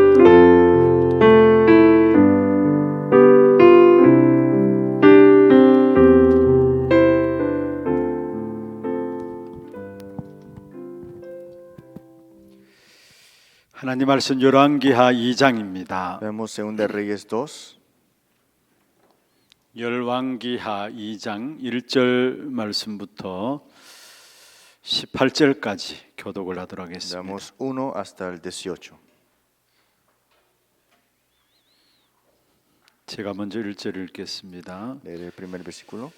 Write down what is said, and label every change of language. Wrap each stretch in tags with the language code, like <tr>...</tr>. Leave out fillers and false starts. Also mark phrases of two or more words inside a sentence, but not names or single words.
<ko>하나님 말씀 열왕기하 2장입니다.</ko> <es>Vemos 2 Reyes 2,</es> <ko>열왕기하 2장 1절 말씀부터 18절까지 교독을 하도록 하겠습니다.</ko> <es>damos 1 hasta el 18.</es> <ko>제가 먼저 1절 읽겠습니다.</ko> <es>Leeré el primer versículo.</es>